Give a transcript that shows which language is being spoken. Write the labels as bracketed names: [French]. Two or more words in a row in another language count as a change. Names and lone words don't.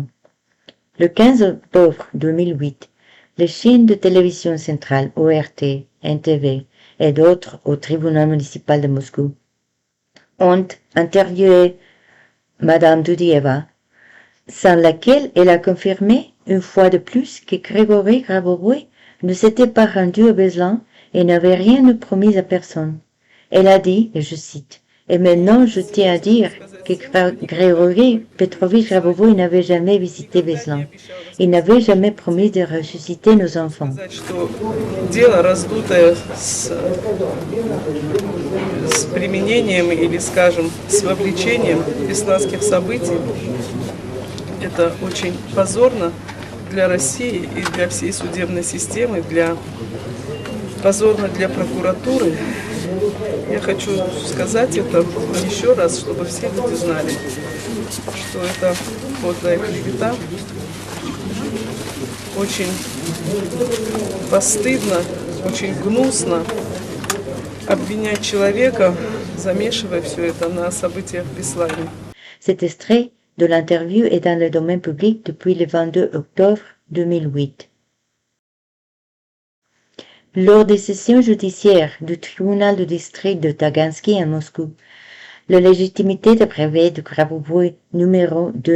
[French] Le 15 octobre 2008, les chaînes de télévision centrale ORT, NTV et d'autres au tribunal municipal de Moscou ont interviewé Madame Dudieva, sans laquelle elle a confirmé une fois de plus que Grigory Grabovoi ne s'était pas rendu au Beslan et n'avait rien promis à personne. Elle a dit, et je cite, « Et maintenant je tiens à dire que Grigory Petrovitch Grabovoi n'avait jamais visité Beslan. Il n'avait jamais promis de ressusciter nos enfants. » [Russian] С применением или, скажем, с вовлечением бесланских событий. Это очень позорно для России и для всей судебной системы, позорно для прокуратуры. Я хочу сказать это еще раз, чтобы все люди знали, что это подлая клевета. Очень постыдно, очень гнусно обвинять человека, замешивая все это на событиях в Беслане. [French] Cet extrait de l'interview est dans le domaine public depuis le 22 octobre 2008. Lors des sessions judiciaires du tribunal de district de Tagansky à Moscou, la légitimité des brevets de Grabovoi numéro